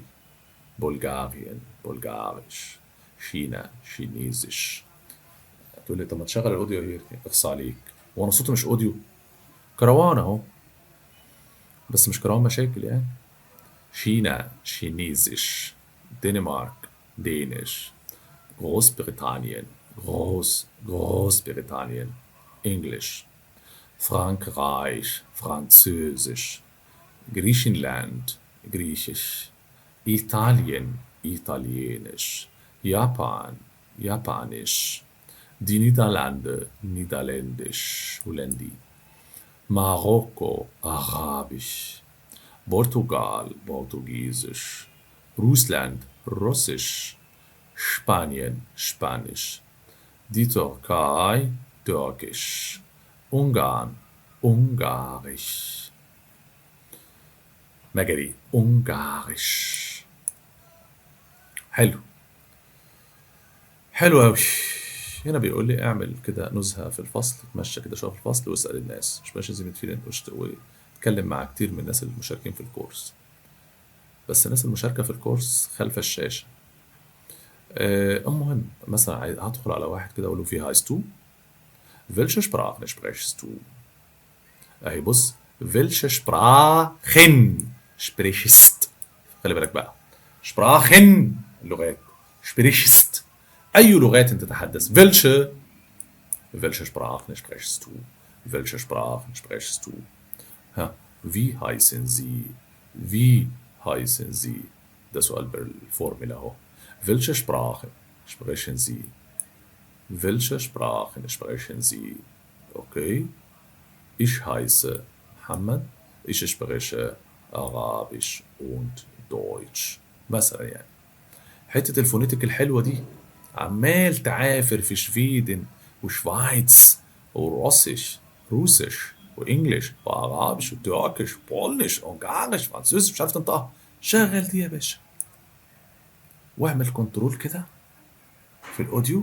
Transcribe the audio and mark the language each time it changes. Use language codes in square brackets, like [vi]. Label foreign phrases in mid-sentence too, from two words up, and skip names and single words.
[de] Bulgarien, Bulgarisch, China, Chinesisch. [ar] تقول لي طب ما تشغل الاوديو هيك. اخص عليك، وانا صوتي مش اوديو؟ كروان اهو، بس مش كروان مشاكل يعني. [de] China, Chinesisch. Dänemark, Dänisch. Großbritannien, Großbritannien, Englisch. Frankreich, Französisch. Griechenland, Griechisch. Italien, Italienisch. Japan, Japanisch. Die Niederlande, Niederländisch, Holländi. Marokko, Arabisch. Portugal, Portugiesisch. Russland, Russisch. Spanien, Spanisch. Die Türkei, Türkisch. Ungarn, Ungarisch. مجري، Ungarisch. [ar] حلو، حلو أوي. هنا بيقول لي اعمل كده نزهة في الفصل، اتمشى كده شوية في الفصل واسأل الناس، مش ماشي زي ما تفيد واتكلم مع كتير من الناس المشاركين في الكورس. بس الناس المشاركة في الكورس خلف الشاشة. المهم مثلا هدخل على واحد كده اقول له [de] wie heißt du. welche Sprachen sprichst du؟ [ar] اهي بص، [de] welche Sprachen sprichst. [ar] خلي بالك بقى، Sprachen اللغات، sprichst اي لغات انت تتحدث. [de] welche Sprachen sprichst du؟ welche Sprachen sprichst du؟ ها، wie heißen sie؟ wie heißen sie؟ [ar] ده سؤال بالفورمولا اهو. [de] welche Sprache sprechen sie؟ welche Sprachen sprechen sie؟ okay. Ich heiße Mohammed. Ich spreche Arabisch und Deutsch. [ar] مثلا يعني حتة الفونيتيك الحلوة دي، عمال تعافر في شفيدن وشفايتس وروسيش، روسيش وانجليش وعربيش وتركيش وبولنيش وانجليش فرنسيسي، مش عارف تنطقها. شغل دي يا باشا، واعمل كنترول كده في الاوديو.